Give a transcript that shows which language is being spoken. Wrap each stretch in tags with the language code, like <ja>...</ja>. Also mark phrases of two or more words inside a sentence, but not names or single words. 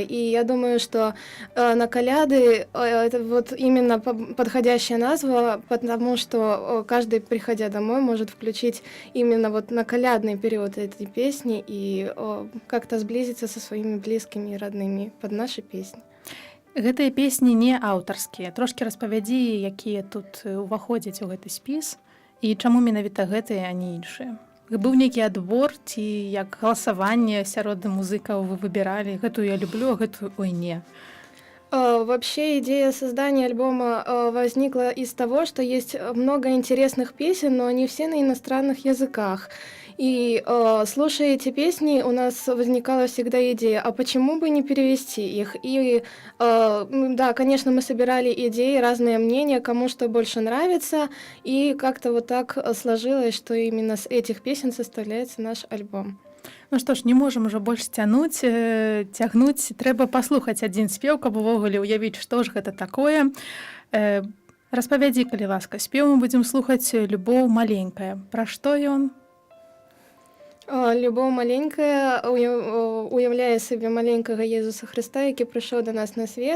<ru>И я думаю, что на коляды это вот именно подходящая назва, потому что каждый, приходя домой, может включить именно вот на колядный период этой песни и как-то сблизиться со своими близкими и родными под наши песни.</ru> <be>Гэтыя песні не аўтарскія. Трошкі распавядзі, якія тут уваходзяць у гэты спіс і чаму менавіта гэтыя, а не іншыя. Быў нейкі адбор ці як галасаванне сярод музыкаў вы выбіралі? Гэтую я люблю, а гэтую ой не.</be> <ru>Вообще идея создания альбома возникла из того, что есть много интересных песен, но они все на иностранных языках. И слушая эти песни, у нас возникала всегда идея, а почему бы не перевести их? И да, конечно, мы собирали идеи, разные мнения, кому что больше нравится, и как-то вот так сложилось, что именно с этих песен составляется наш альбом.</ru> <be>Ну што ж, не можам ужо больш цягнуць, трэба паслухаць адзін спеў, каб увогуле ўявіць, што ж гэта такое. Распавядзі, калі ласка, спеў мы будзем слухаць «Любоў маленькая». Пра што ён? Любоў маленькая уяўляе сабе маленькага Езуса Хрыста, які прыйшоў да нас на свет.</be>